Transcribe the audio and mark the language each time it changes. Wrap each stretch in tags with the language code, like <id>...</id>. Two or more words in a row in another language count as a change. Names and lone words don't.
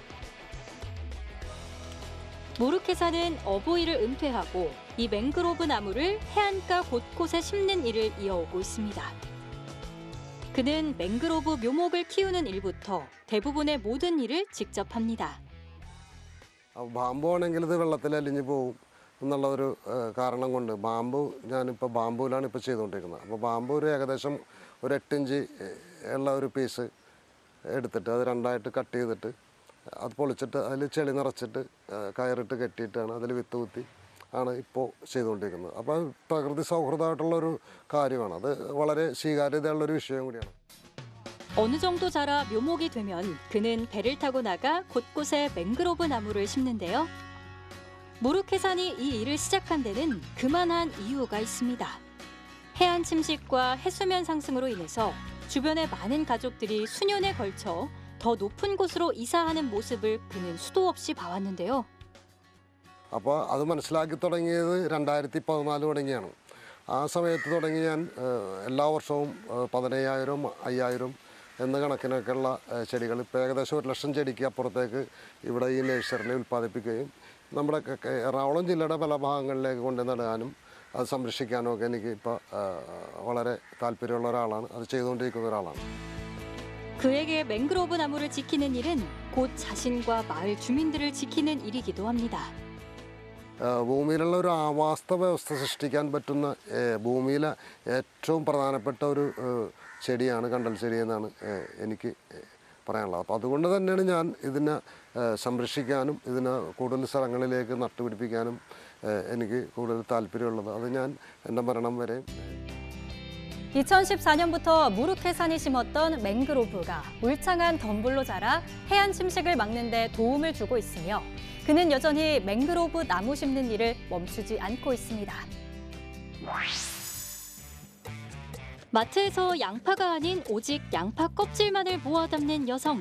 <ko>모르케사는 어부일을 은퇴하고 이 맹그로브 나무를 해안가 곳곳에 심는 일을 이어오고 있습니다. 그는 맹그로브 묘목을 키우는 일부터 대부분의 모든 일을 직접 합니다.</ko> <ml>ബാമ്പു ആണെങ്കിൽ ഇത് വെള്ളത്തിൽ അലിഞ്ഞു പോകും എന്നുള്ള ഒരു കാരണം കൊണ്ട് ബാമ്പു ഞാനിപ്പോൾ ബാമ്പുവിലാണ് ഇപ്പോൾ ചെയ്തുകൊണ്ടിരിക്കുന്നത്. അപ്പോൾ ബാമ്പു ഒരു ഏകദേശം ഒരു 8 ഇഞ്ച് ഉള്ള ഒരു പീസ് എടുത്തിട്ട് അത് രണ്ടായിട്ട് കട്ട് ചെയ്തിട്ട് അത് പൊളിച്ചിട്ട് അതിൽ ചെളി നിറച്ചിട്ട് കയറിട്ട് കെട്ടിയിട്ടാണ് അതിൽ വിത്ത് കുത്തി ആണ് ഇപ്പോൾ ചെയ്തുകൊണ്ടിരിക്കുന്നത്. അപ്പോൾ പ്രകൃതി സൗഹൃദമായിട്ടുള്ളൊരു കാര്യമാണ്. അത് വളരെ സ്വീകാര്യതയുള്ളൊരു വിഷയം കൂടിയാണ്.</ml> <ko>어느 정도 자라 묘목이 되면 그는 배를 타고 나가 곳곳에 맹그로브 나무를 심는데요. 모르케산이 이 일을 시작한 데는 그만한 이유가 있습니다. 해안 침식과 해수면 상승으로 인해서 주변의 많은 가족들이 수년에 걸쳐 더 높은 곳으로 이사하는 모습을 그는 수도 없이 봐왔는데요.</ko> <ml>അപ്പോൾ അത് മനസ്സിലാക്കി തുടങ്ങിയത് 2014 തുടങ്ങിയാണ്. ആ സമയത്ത് തുടങ്ങി ഞാൻ എല്ലാ വർഷവും 15,000 5,000 എന്ന കണക്കിനൊക്കെയുള്ള ചെടികൾ ഇപ്പോൾ ഏകദേശം 1,00,000 ചെടിക്ക് അപ്പുറത്തേക്ക് ഇവിടെ ഈ നഴ്സറിയിൽ ഉൽപ്പാദിപ്പിക്കുകയും നമ്മുടെ എറണാകുളം ജില്ലയുടെ പല ഭാഗങ്ങളിലേക്ക് കൊണ്ട് നടാനും അത് സംരക്ഷിക്കാനും ഒക്കെ എനിക്ക് ഇപ്പോൾ വളരെ താല്പര്യമുള്ള ഒരാളാണ്. അത് ചെയ്തുകൊണ്ടിരിക്കുന്ന ഒരാളാണ്.</ml> <ko>그에게 맹그로브 나무를 지키는 일은 곧 자신과 마을 주민들을 지키는 일이기도 합니다.</ko> <ml>ഭൂമിയിലുള്ള ഒരു ആവാസ വ്യവസ്ഥ സൃഷ്ടിക്കാൻ പറ്റുന്ന ഭൂമിയിലെ ഏറ്റവും പ്രധാനപ്പെട്ട ഒരു ചെടിയാണ് കണ്ടൽ ചെടി എന്നാണ് എനിക്ക് പറയാനുള്ളത്. അപ്പോൾ അതുകൊണ്ട് തന്നെയാണ് ഞാൻ ഇതിനെ സംരക്ഷിക്കാനും ഇതിനെ കൂടുതൽ സ്ഥലങ്ങളിലേക്ക് നട്ടുപിടിപ്പിക്കാനും എനിക്ക് കൂടുതൽ താല്പര്യമുള്ളത്. അത് ഞാൻ എൻ്റെ മരണം വരെ</ml> <ko>2014년부터 무르케산이 심었던 맹그로브가 울창한 덤불로 자라 해안 침식을 막는 데 도움을 주고 있으며 그는 여전히 맹그로브 나무 심는 일을 멈추지 않고 있습니다. 마트에서 양파가 아닌 오직 양파 껍질만을 모아 담는 여성.</ko>